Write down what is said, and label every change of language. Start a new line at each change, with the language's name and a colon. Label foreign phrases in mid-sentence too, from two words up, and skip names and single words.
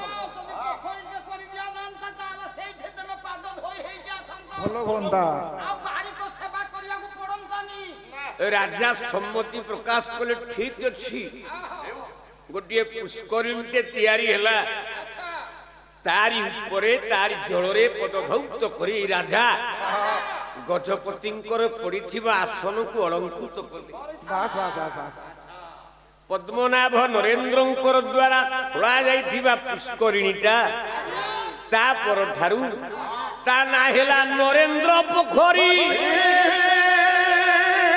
Odia: ରାଜା ସମ୍ମତି ପ୍ରକାଶ କଲେ ଠିକ୍ ଅଛି, ଗୋଟେ ପୁଷ୍କରିଣୀଟେ ତିଆରି ହେଲା, ତାରି ଉପରେ ତାରି ଜଳରେ ପାଦଧୌତ କରି ରାଜା ଗଜପତିଙ୍କର ପଡ଼ିଥିବା ଆସନ କୁ ଅଳଙ୍କୃତ କଲେ। ପଦ୍ମନାଭ ନରେନ୍ଦ୍ରଙ୍କର ଦ୍ୱାରା ଖୋଳା ଯାଇଥିବା ପୁଷ୍କରିଣୀଟା ତା ପରଠାରୁ ତା ନାଁ ହେଲା ନରେନ୍ଦ୍ର ପୋଖରୀ।